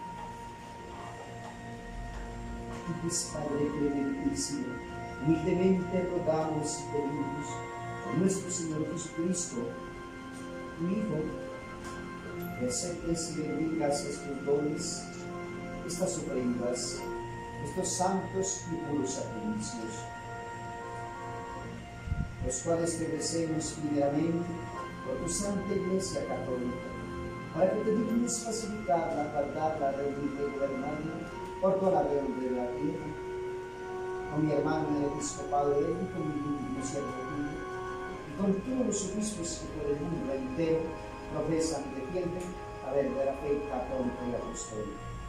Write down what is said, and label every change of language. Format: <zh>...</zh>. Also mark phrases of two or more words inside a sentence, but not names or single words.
<es>Dios Padre clementísimo, humildemente rogamos y pedimos por nuestro Señor Jesucristo, tu Hijo, que aceptes y bendigas estos dones estas ofrendas, estos santos y puros sacrificios, los cuales te ofrecemos primeramente por tu Santa Iglesia Católica, para que te dignes facilitarla, guardarla, reunirla y gobernarla por toda la redondez de la tierra. Con mi hermano en el episcopado de él y con mi digno siervo tuyo, y con todos los obispos que por el mundo entero profesan y defienden la verdadera fe católica y apostólica.</es>